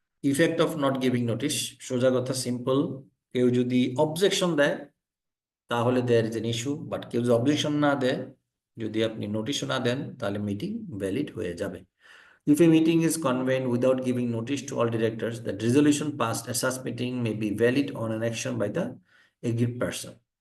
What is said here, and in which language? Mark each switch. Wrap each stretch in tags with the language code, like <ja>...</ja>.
<en>Effect of not giving notice,</en> <bn>সোজা কথা, simple. কেউ যদি অবজেকশন দেয় তাহলে</bn> <en>there is an issue,</en> <bn>but কেউ যদি অবজেকশন না দেয়, যদি আপনি নোটিশও না দেন, তাহলে মিটিং ভ্যালিড হয়ে যাবে।</bn> <en>If a meeting is convened without giving notice to all directors, the resolution passed at such meeting may be valid on an action by the aggrieved person.</en>